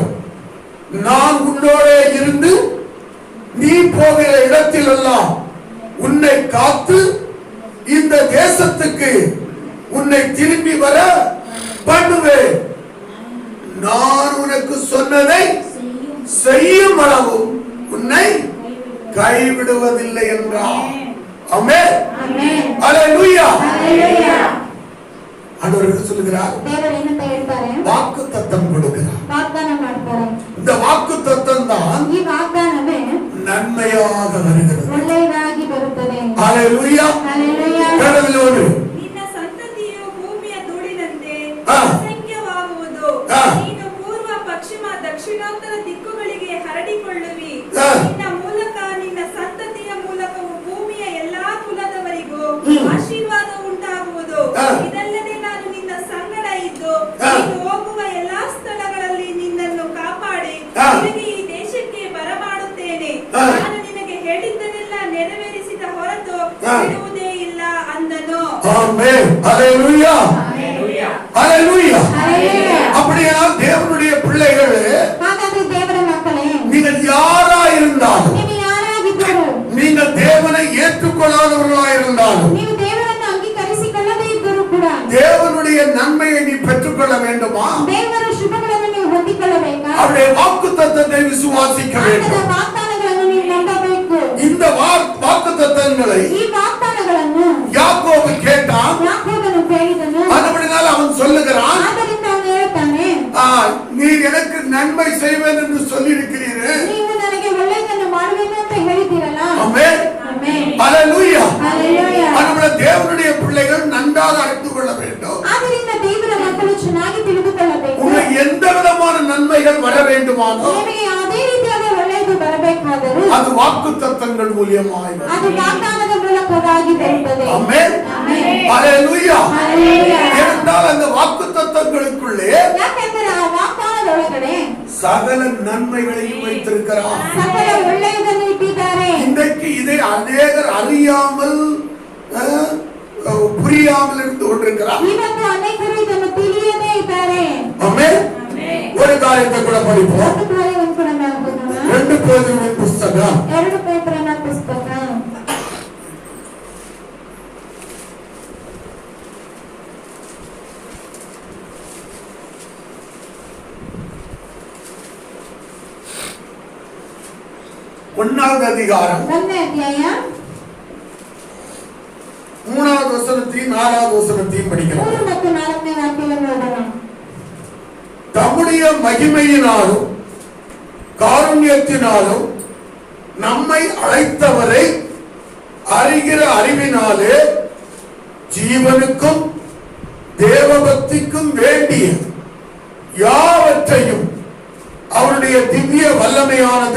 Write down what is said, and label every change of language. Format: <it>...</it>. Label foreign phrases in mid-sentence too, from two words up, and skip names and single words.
<ta>நான் உன்னோடே இருந்து நீ போகிற இடத்தில் எல்லாம் உன்னை காத்து இந்த தேசத்துக்கு உன்னை திரும்பி வர பண்ணுவேன். நான் உனக்கு சொன்னதை செய்யும் அளவும் உன்னை கைவிடுவதில்லை என்றார். ஆமென்.</ta> <kn>ಆಮೆನ್.</kn> <ta>அல்லேலூயா.</ta> <kn>ಹalleluya.</kn> <ta>ஆண்டவர் சொல்லுகிறார்,</ta> <kn>ದೇವರು ಏನಂತ ಹೇಳ್ತಾರೆ?</kn> <ta>வாக்குத்தத்தம் கொடுக்கிறார்.</ta> <kn>ವಾಗ್ದಾನ ಮಾಡ್ತಾರೆ.</kn> <ta>இந்த வாக்குத்தத்தம் தான்</ta> <kn>ಈ ವಾಗ್ದಾನವೇ</kn> <ta>நன்மையாக வருகிறது.</ta> <kn>ಒಳ್ಳೆಯದಾಗಿ ಬರುತ್ತದೆ.</kn> <ta>அல்லேலூயா.</ta> <kn>ಹalleluya.</kn> <ta>கடவுளோடு</ta> <kn>ನಿನ್ನ ಸಂತತಿಯು ಭೂಮಿಯ ಧೂಳಿನಂತೆ ಆ. ಅಸಂಖ್ಯವಾಗುವುದು. ಆ. ನೀನು ಪೂರ್ವ ಪಶ್ಚಿಮ ದಕ್ಷಿಣೋತ್ತರ ದಿಕ್ಕುಗಳಿಗೆ ಹರಡಿಕೊಳ್ಳುವಿ. ಆ. ನಿನ್ನ ಮೂಲಕ ನಿನ್ನ ಸಂತತಿಯ ಮೂಲಕವು ಭೂಮಿಯ ಎಲ್ಲಾ ಕುಲದವರಿಗೂ ಆಶೀರ್ವಾದ ಉಂಟಾಗುವುದು. ಆ. ಇದಲ್ಲದೆ ನಾನು ನಿನ್ನ ಸಂಗಡ ಇದ್ದು ಆ. ನೀನು ಹೋಗುವ ಎಲ್ಲಾ ಸ್ಥಳಗಳಲ್ಲಿ ನಿನ್ನನ್ನು ಕಾಪಾಡಿ ಆ. ತಿರುಗಿ ಈ ದೇಶಕ್ಕೆ ಬರಮಾಡುತ್ತೇನೆ. ಆ. ನಾನು ನಿನಗೆ ಹೇಳಿದ್ದನ್ನೆಲ್ಲ ನೆರವೇರಿಸಿದ ಹೊರತು ಆ. ಬಿಡುವುದೇ ಇಲ್ಲ ಅಂದನು.</kn> <ta>ஆமென். அல்லேலூயா. அல்லேலூயா.</ta> <kn>ಹalleluya.</kn> <ta>அப்படியானால் தேவனுடைய பிள்ளைகளே,</ta> <kn>ಹಾಗಾದ್ರೆ ದೇವರ ಮಕ್ಕಳೇ,</kn> <ta>நீங்கள் யாரா இருந்தாலும்,</ta> <kn>ನೀವು ಯಾರಾಗಿದ್ದರೂ,</kn> <ta>நீங்கள் தேவனை ஏற்றுக்கொள்ளாதவர்களா இருந்தாலும்,</ta> <kn>ನೀವು ದೇವರನ್ನು ಅಂಗೀಕರಿಸಿಕೊಳ್ಳದೇ ಇದ್ದರೂ ಕೂಡ</kn> <ta>தேவனுடைய நன்மையை நீ பெற்றுக்கொள்ள வேண்டுமா?</ta> <kn>ದೇವರ ಶುಭಗಳನ್ನು ನೀವು ಹೊಂದಿಕೊಳ್ಳಬೇಕಾ?</kn> <ta>அவருடைய வாக்குத்தத்தத்தை விசுவாசிக்க</ta> <kn>ಆತನ</kn> <ta>வேண்டும்.</ta> <kn>ವಾಗ್ದಾನಗಳನ್ನು ನೀವು ನಂಬಬೇಕು.</kn> <ta>இந்த வாக்குத்தத்தங்களை</ta> <kn>ಈ ವಾಗ್ದಾನಗಳನ್ನು</kn> <ta>யாக்கோபு கேட்டான்.</ta> <kn>ಯಾಕೋಬನು ಕೇಳಿದನು.</kn> <ta>அதுபடினால் அவன் சொல்லுகிறான்,</ta> <kn>ಆದ್ದರಿಂದ ಅವನು ಹೇಳ್ತಾನೆ,</kn> <ta>நீர் எனக்கு நன்மை செய்வேன் என்று சொல்லி இருக்கிறீரே,</ta> <kn>ನೀವು ನನಗೆ ಒಳ್ಳೆಯದನ್ನು ಮಾಡುವೆನು ಅಂತ ಹೇಳಿದ್ದೀರಲ್ಲ,</kn> <ta>ஆமென். ஆமென். ஹalleluya. ஹalleluya. நம்முடைய தேவனுடைய பிள்ளைகள் நன்றாக அறிந்து கொள்ள வேண்டும்.</ta> <kn>ಆದ್ದರಿಂದ ದೇವರ ಮಕ್ಕಳು ಚೆನ್ನಾಗಿ ತಿಳಿದುಕೊಳ್ಳಬೇಕು.</kn> <ta>உங்களுக்கு எந்த விதமான நன்மைகள் வர வேண்டுமானோ</ta> <kn>ನಿಮಗೆ ಯಾವುದೇ ರೀತಿಯಾದ ಒಳ್ಳೆಯದು ಬರಬೇಕಾದರೂ</kn> <ta>அது வாக்குத்தத்தங்கள் மூலமாய் வரும்.</ta> <kn>ಅದು ವಾಗ್ದಾನದ ಮೂಲಕವಾಗಿ ಬರುತ್ತದೆ.</kn> <ta>ஆமென். ஆமென். ஹalleluya. ஹalleluya. ஏனென்றால் அந்த வாக்குத்தத்தங்களுக்குள்ளே</ta> <kn>ಯಾಕೆಂದರೆ ಆ ವಾಗ್ದಾನದೊಳಗಡೆ</kn> <ta>சகல நன்மைகளையும் வைத்திருக்கிறார்.</ta> <kn>ಸಕಲ ಒಳ್ಳೆಯದನ್ನು ಇಟ್ಟಿದ್ದಾರೆ.</kn> <ta>இன்றைக்கு இதை அநேகர் அறியாமல் புரியாமல் இருந்து கொண்டிருக்கிறார்.</ta> <kn>ಇವತ್ತು ಅನೇಕರು ಇದನ್ನು ತಿಳಿಯದೇ ಇದ್ದಾರೆ.</kn> <ta>ஆமென். ஒரு காரியத்தை கூட படிப்போம்.</ta> <kn>ಒಂದು ಕಾರ್ಯವನ್ನು ಕೂಡ ನಾವು ಓದೋಣ.</kn> <ta>2 பேதுருவின் புத்தகம்</ta> <kn>2 ಪೇತ್ರನ ಪುಸ್ತಕ</kn> <ta>1வது அதிகாரம்</ta> <kn>1ನೇ ಅಧ್ಯಾಯ</kn> <ta>3வது வசனத்தையும் 4வது வசனத்தையும் படிக்கிறோம்.</ta> <kn>3 ಮತ್ತು 4ನೇ ವಾಕ್ಯವನ್ನು ಓದೋಣ.</kn> <ta>தம்முடைய மகிமையினாலும் காருண்யத்தினாலும் நம்மை அழைத்தவரை அறிகிற அறிவினாலே ஜீவனுக்கும் தேவபக்திக்கும் வேண்டிய யாவற்றையும் அவருடைய திவ்ய வல்லமையானது</ta>